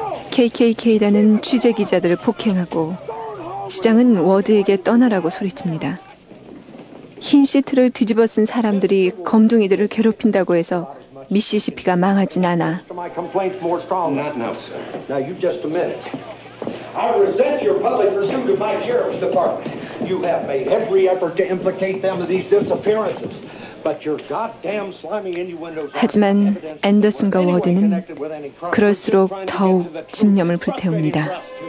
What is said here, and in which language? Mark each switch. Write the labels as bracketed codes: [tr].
[ko] KKK단은 취재기자들을 폭행하고 시장은 워드에게 떠나라고 소리칩니다. 흰 시트를 뒤집어 쓴 사람들이 검둥이들을 괴롭힌다고 해서 미시시피가 망하진 않아. [en] Not now, sir. Now, you just a minute. I resent your public pursuit of my sheriff's department. You have made every effort to implicate them in these disappearances. But your goddamn slimy innuendos. [ko] 하지만 앤더슨과 워드는 그럴수록 더욱 집념을 불태웁니다.